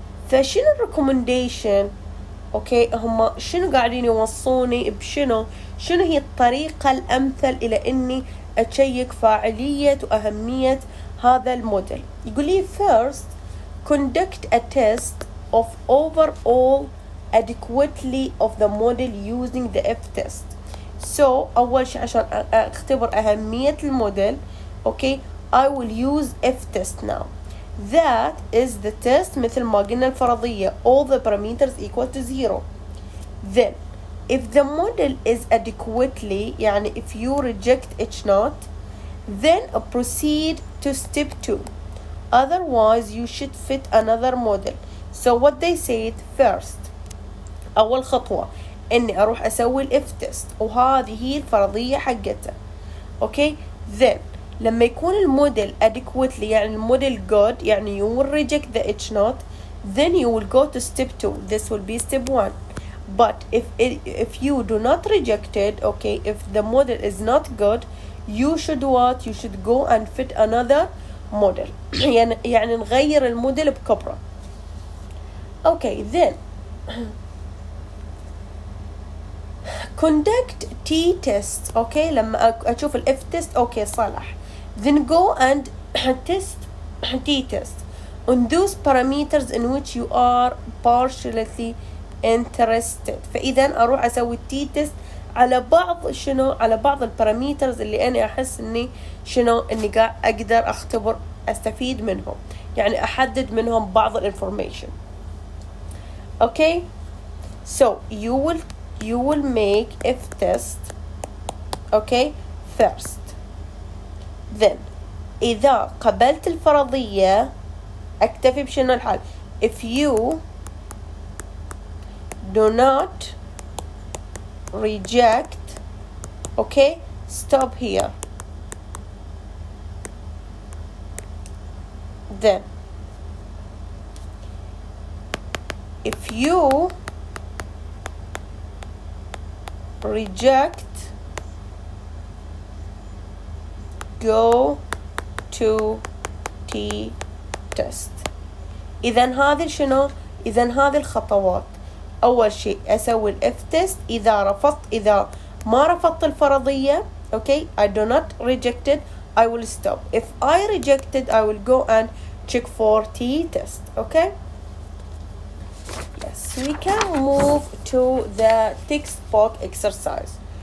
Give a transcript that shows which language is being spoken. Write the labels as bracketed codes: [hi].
[ar] فشنو الريكومنديشن؟ اوكي, هم شنو قاعدين يوصوني بشنو؟ شنو هي الطريقة الأمثل إلى إني أتشيك فاعلية وأهمية هذا الموديل؟ يقول لي [en] first conduct a test of overall adequately of the model using the F-test. So [ar] أول شيء عشان أختبر أهمية الموديل, [en] okay, I will use F-test now. That is the test [ar] مثل ما قلنا الفرضية, [en] all the parameters equal to 0. Then if the model is adequately, يعني if you reject H naught, then proceed to step 2. Otherwise you should fit another model. So what they said, first [ar] أول خطوة إني أروح أسوي الإف تيست, وهذه هي الفرضية حقتها. [en] Okay, then [ar] لما يكون الموديل [en] adequately, يعني الموديل good, يعني you will reject the H naught, then you will go to step 2. This will be step 1. But if you do not reject it, okay, if the model is not good, you should what? You should go and fit another model. [ar] يعني نغير الموديل بكبره. [en] Okay, then conduct t-test. [ar] Okay, لما أشوف ال F-test, okay, صالح. [en] Then go and test t-test on those parameters in which you are partially interested. [ar] فإذا أروح أسوي t-test على بعض شنو؟ على بعض الباراميترز اللي أنا أحس إني شنو؟ إني قاعد أقدر أختبر أستفيد منهم, يعني أحدد منهم بعض الانفورميشن. [en] Okay, so you will make F-test, okay, first. [ar] Then إذا قبلت الفرضية أكتفي بشنو الحال. [en] If you do not reject, okay, stop here. Then if you reject, go to t-test. [ar] إذا هذه شنو؟ إذا هذه الخطوات. أول شيء أسوي ال F-test. إذا ما رفضت الفرضية, [en] okay, I do not reject it, I will stop. If I reject it, I will go and check for t-test. Okay. Yes, we can move to the textbook exercise.